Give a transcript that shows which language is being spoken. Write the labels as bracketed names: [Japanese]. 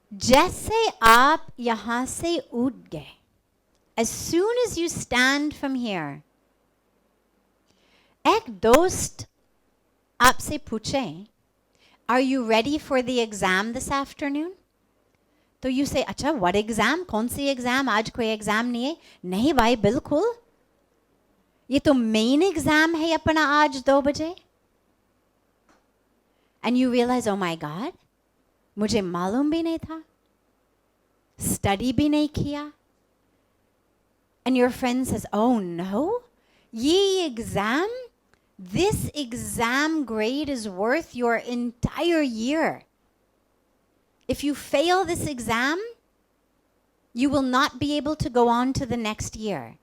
[Hindi] जैसे आप यहाँ से उठ गए, [English] as soon as you stand from here, [Hindi] एक दोस्त आपसे पूछे, [English] are you ready for the exam this afternoon? तो you say, अच्छा what exam? [Hindi] कौन सी एग्जाम? आज कोई एग्जाम नहीं है. नहीं भाई बिल्कुल, ये तो मेन एग्जाम है अपना आज 2 बजे. [English] And you realize, oh my God, [Hindi] मुझे मालूम भी नहीं था, स्टडी भी नहीं किया. [English] And your friend says, oh no, ये exam, this exam grade is worth your entire year. If you fail this exam, you will not be able to go on to the next year.